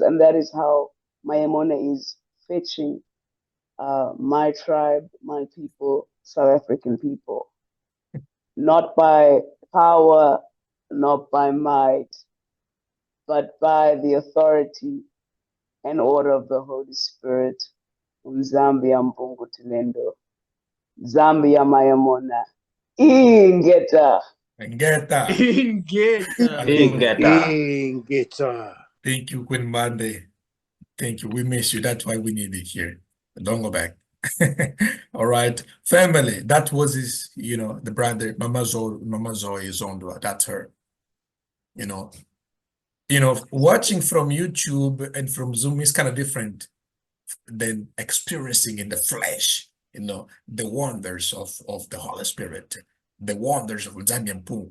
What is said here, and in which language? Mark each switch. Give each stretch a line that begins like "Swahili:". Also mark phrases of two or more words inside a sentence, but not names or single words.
English: And that is how Maimuna is fetching my tribe, my people, South African people. Not by power, not by might, but by the authority and order of the Holy Spirit. Zambia Mbungu Tilendo. Zambia Mayamona. Ingeta. Ngeta. Ingeta. Thank you, Queen Mande. Thank you. We miss you. That's why we need it here. Don't go back. All right. Family. That was his, the brother, Mama Zoe Zondwa. That's her. Watching from YouTube and from Zoom is kind of different than experiencing in the flesh, the wonders of the Holy Spirit, the wonders of Zambian Poo.